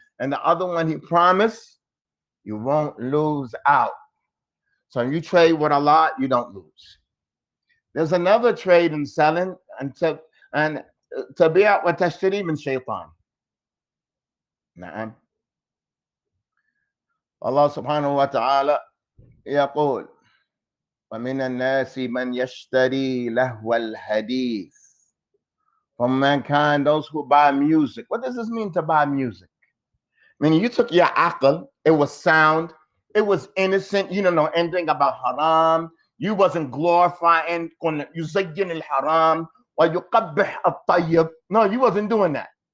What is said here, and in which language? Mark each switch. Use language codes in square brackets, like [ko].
[en] And the other one, He promised you won't lose out. So when you trade with Allah, you don't lose. There's another trade in selling, and [ar] تبيع وتشتري من شيطان. نعم. Allah subhanahu wa ta'ala يقول ومن الناس من يشتري لهو الحديث. [en] From mankind, those who buy music. What does this mean to buy music? Meaning you took your aql, it was sound, it was innocent, you don't know anything about haram, you wasn't glorifying [ar] يزين الحرام ويقبح الطيب. [en] No, you wasn't doing that.